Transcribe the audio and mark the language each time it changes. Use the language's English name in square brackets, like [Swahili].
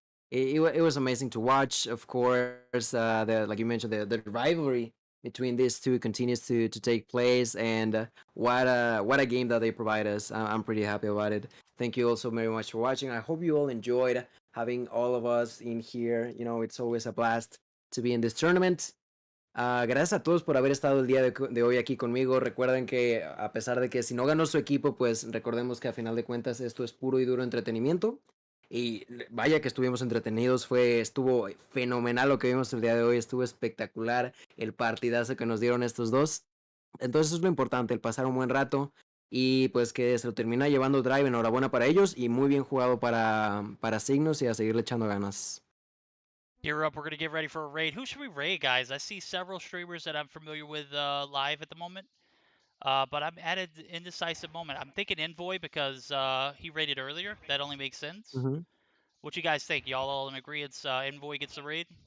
[English] It was amazing to watch. Of course, the like you mentioned, the rivalry between these two continues to take place, and what a game that they provide us. I'm pretty happy about it. Thank you also very much for watching. I hope you all enjoyed having all of us in here. You know, it's always a blast to be in this tournament. [Spanish] Gracias a todos por haber estado el día de hoy aquí conmigo. Recuerden que a pesar de que si no ganó su equipo, pues recordemos que a final de cuentas esto es puro y duro entretenimiento. Y vaya que estuvimos entretenidos, estuvo fenomenal lo que vimos el día de hoy, estuvo espectacular el partidazo que nos dieron estos dos. Entonces eso es lo importante, el pasar un buen rato y pues que se lo termina llevando Drive. Enhorabuena para ellos y muy bien jugado para Signos y a seguirle echando ganas. [English] Gear up, we're gonna get ready for a raid. Who should we raid, guys? I see several streamers that I'm familiar with live at the moment. But I'm at an indecisive moment. I'm thinking Envoy because he raided earlier. That only makes sense. What you guys think? Y'all all in agreement? Envoy gets the raid.